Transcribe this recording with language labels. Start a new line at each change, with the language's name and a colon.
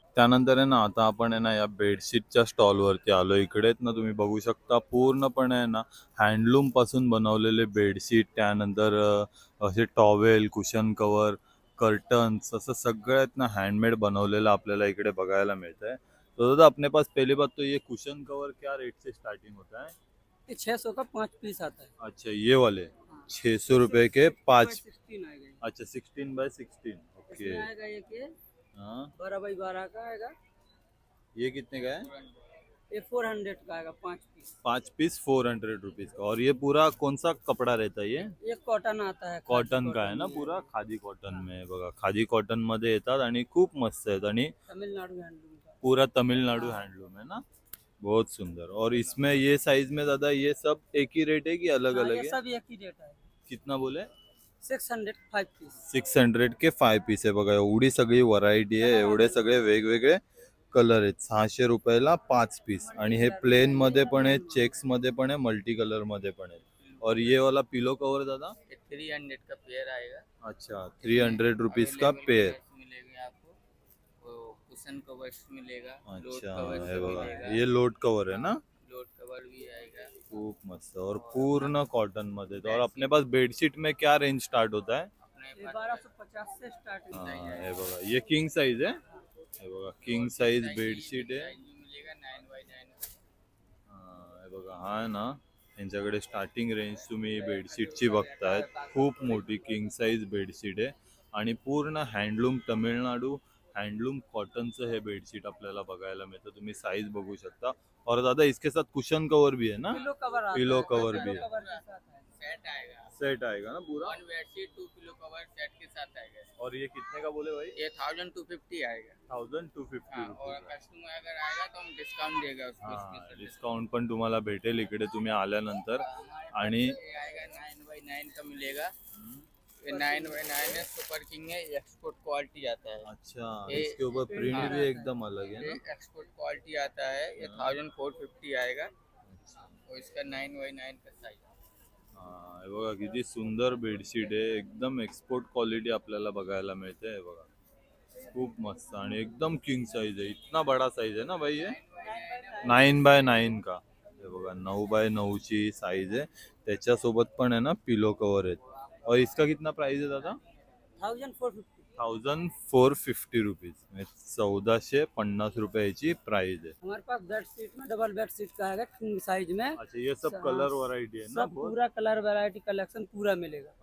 Marathi: त्यानंतर आहे ना, आता आपण आहे ना या बेडशीटच्या स्टॉलवरती आलो. इकडे ना तुम्ही बघू शकता पूर्णपणे आहे ना हँडलूम पासून बनवलेले बेडशीट, त्यानंतर असे टॉवेल, कुशन कवर, कर्टन्स, असं सगळं आहेत ना हँडमेड बनवलेलं आपल्याला इकडे बघायला मिळत है.
Hindi: तो दादा अपने पास पहली बात तो ये कुशन कवर क्या रेट से स्टार्टिंग होता है? ये 600 का 5 पीस आता है। अच्छा, ये वाले 600 रुपए के 5. 16 आएगा ये। अच्छा, 16x16. ओके. इसमें आएगा ये कि हाँ, 12x12 का आएगा। ये कितने का है? ये 400 का आएगा 5 पीस। 5 पीस 400 रुपीज का. और ये पूरा कौन सा कपड़ा रहता है? ये कॉटन आता है, कॉटन का है ना, पूरा खादी कॉटन में बघा.
Marathi: खादी कॉटन मध्ये येतात आणि खूप मस्त आहेत आणि
Hindi: तमिलनाडु हैंडलूम का। पूरा तमिलनाडु हैंडलूम है ना. बहुत सुंदर. और इसमें ये साइज में दादा ये सब एक ही रेट है कि अलग हाँ, अलग ये है? सब एक ही रेट है। कितना बोले? 600 5 पीस।
Marathi: 600 के 5 पीस आहे बघा. एवढी सगळी व्हरायटी आहे, एवढे सगळे वेगवेगळे कलर आहेत. 600 रुपयाला 5 पीस. आणि हे प्लेन मध्ये पण आहे, चेक्स मध्ये पण आहे, मल्टी कलर मध्ये पण आहे.
Hindi: और ये वाला पिलो कवर दादा? 300 का पेयर आएगा। अच्छा, 300 रुपीज का पेयर. मिलेगा आपको, कुशन कवर्स मिलेगा। अच्छा,
Marathi: हे बघा,
Hindi: ये लोड कवर है ना. लोड कवर भी आएगा।
Marathi: खूप मस्त. और पूर्ण कॉटन मध्ये.
Hindi: और अपने पास बेडशीट में क्या रेंज स्टार्ट होता है? ये 1250 से स्टार्टिंग हाँ, है।
Marathi: हे बघा,
Hindi: ये किंग साइज है.
Marathi: हे बघा, किंग साइज बेडशीट आहे.
Hindi: मिलेगा 9x9।
Marathi: हे बघा, हा आहे ना यांच्याकडे स्टार्टिंग रेंज तुम्ही बेडशीटची बघतायत. खूप मोठी किंग साइज बेडशीट आहे आणि पूर्ण हँडलूम, तमिळनाडू हँडलूम कॉटनचं हे बेडशीट आपल्याला बघायला मिळतं. तुम्ही साइज बघू शकता.
Hindi: और दादा इसके साथ कुशन कवर भी है ना? पिलो कवर आता है। पिलो कवर भी है. कवर के साथ है। सेट आएगा। सेट आएगा ना पूरा? 1 बेडशीट 2 पिलो कवर सेट के साथ आएगा। और ये कितने का बोले भाई? ये 1250 आएगा। 1250 हाँ, और कस्टमर अगर आएगा तो हम डिस्काउंट देगा उसको।
Marathi: हा, डिस्काउंट पण तुम्हाला भेटेल इकडे तुम्ही आल्यानंतर. आणि
Hindi: ये आएगा 9x9 का मिलेगा। ये 9x9 है, सुपर किंग है, एक्सपोर्ट क्वालिटी आता है। अच्छा, ये- इसके ऊपर प्रिंट हाँ, भी एकदम अलग है ये ना. एक्सपोर्ट क्वालिटी आता है। ये 1450 आएगा और इसका 9x9 का साइज।
Marathi: हा, हे बघा किती सुंदर बेडशीट आहे. एकदम एक्सपोर्ट क्वालिटी आपल्याला बघायला मिळते. हे बघा, खूप मस्त आणि एकदम किंग साइज आहे.
Hindi: इतना बड़ा साइज है ना भाई ये?
Marathi: 9x9 का. हे बघा, 9x9 ची साइज आहे. त्याच्यासोबत पण आहे ना पिलो कवर आहेत.
Hindi: और इसका कितना प्राइस है दादा? 1450।
Marathi: 1450 रुपीज. 1450 रुपयाची प्राइस है.
Hindi: हमारे पास बेड शीट में डबल बेड शीट का आएगा किंग साइज में। अच्छा, ये सब कलर वैरायटी है ना? सब पूरा कलर वैरायटी कलेक्शन पूरा मिलेगा।